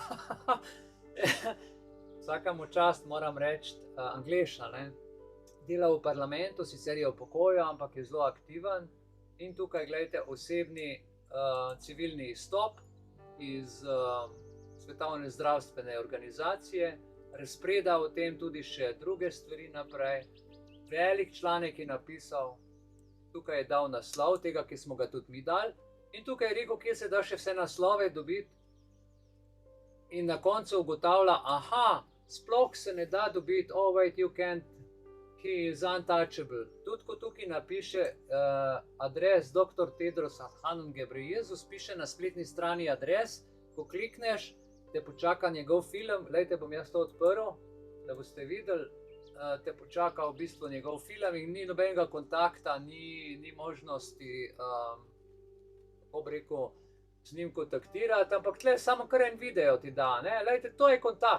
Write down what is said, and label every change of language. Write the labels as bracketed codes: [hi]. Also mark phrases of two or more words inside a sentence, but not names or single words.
[sl] vsakemu čast moram reči, Angleša, ne, dela v parlamentu, sicer je v pokoju, ampak je zelo aktiven in tukaj, gledajte, osebni civilni izstop iz Svetovne zdravstvene organizacije, razpreda o tem tudi še druge stvari naprej, velik članek je napisal, tukaj je dal naslov tega, ki smo ga tudi mi dali, in tukaj je rekel, kje se da še vse naslove dobiti. In na koncu ugotavlja, aha, sploh se ne da dobiti, [en] oh wait, you can't, he is untouchable. [sl] Tudi ko tukaj napiše adres dr. Tedros Adhanom Ghebreyesus, piše na spletni strani adres, ko klikneš, te počaka njegov film, glejte, bom jaz to odprl, da boste videli, te počaka v bistvu njegov film in ni nobenega kontakta, ni možnosti, kako bi rekel, z njim kontaktirati, ampak tle samo kar en video ti da, ne, glejte, to je kontakt.